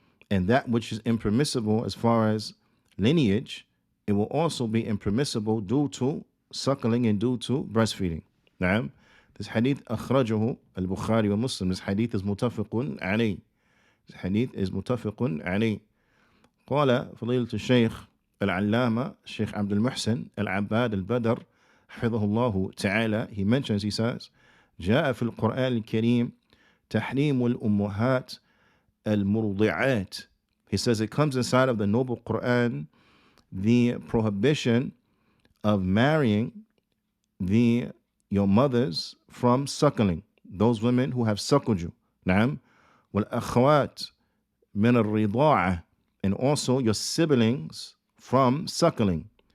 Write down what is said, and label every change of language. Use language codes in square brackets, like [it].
[en] And that which is impermissible as far as lineage, it will also be impermissible due to suckling and due to breastfeeding. Naam. This hadith [ar] akhrajahu al-Bukhari wa Muslim. [en] This hadith is mutafiqun alayh. This hadith is mutafiqun alayh. [ar] قال فضيلة الشيخ العلامة الشيخ عبد المحسن العباد البدر حفظه الله تعالى, [en] he mentions, he says, [ar] جاء في القرآن الكريم تحريم الأمهات المرضعات. [en] He says it comes inside of the noble Quran the prohibition of marrying your mothers from suckling, those women who have suckled you. [ar] نعم. والأخوات من الرضاعة, [en] and also your siblings from suckling.